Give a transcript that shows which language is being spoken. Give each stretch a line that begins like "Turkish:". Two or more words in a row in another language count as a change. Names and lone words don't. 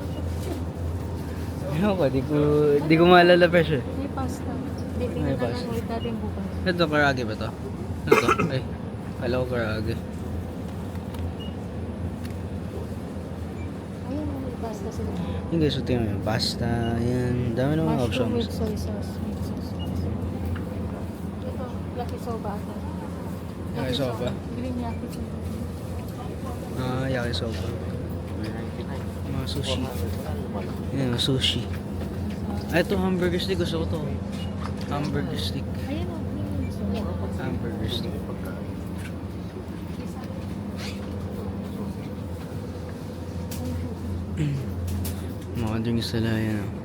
Filipino: Ano ko, di ko maalala presyo eh. May pasta. May Titingnan na pasta. lang ulit natin bukas. Ito, karage ba to? Ano to? Ay, kala ko karage. Ayun, may pasta sila. Yung guys, ito yung pasta, yan. Dami naman
English: Mushroom with options. soy sauce. With sauce. Ito,
Filipino: yakisoba ata. Yakisoba? Green yakisoba. Yakisoba. Mga sushi. Yan, sushi. Ito, hamburger stick. Gusto ko to. Hamburger stick. Ayun o, green sauce. Hamburger stick. Mga drinks sila yan.